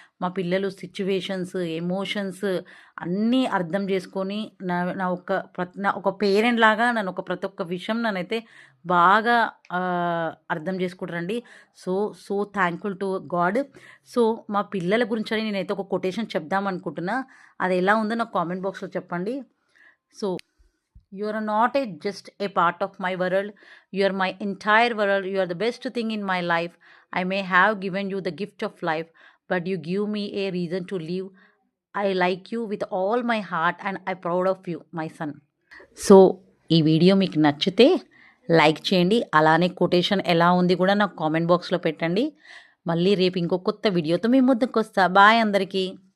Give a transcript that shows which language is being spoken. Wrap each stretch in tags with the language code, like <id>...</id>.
<te>మా పిల్లలు situations, emotions అన్నీ అర్థం చేసుకొని నా నా ఒక నా ఒక పేరెంట్ లాగా నన్ను ఒక ప్రతి ఒక్క విషయం నన్నైతే బాగా అర్థం చేసుకుంటారండి. So so thankful to God. So మా పిల్లల గురించి నేనైతే ఒక కొటేషన్ చెప్దాం అనుకుంటున్నా. అది ఎలా ఉందో నాకు కామెంట్ బాక్స్లో చెప్పండి.</te> <en>So you are not just a part of my world. You are my entire world. You are the best thing in my life. I may have given you the gift of life, but you give me a reason to live. I like you with all my heart and I'm proud of you, my son.</en> <te>So ఈ video మీకు నచ్చితే like చేయండి. అలానే quotation ఎలా ఉంది కూడా నాకు comment బాక్స్లో పెట్టండి. మళ్ళీ రేపు ఇంకో కొత్త వీడియోతో మీ ముందుకు వస్తా. బాయ్ అందరికీ.</te>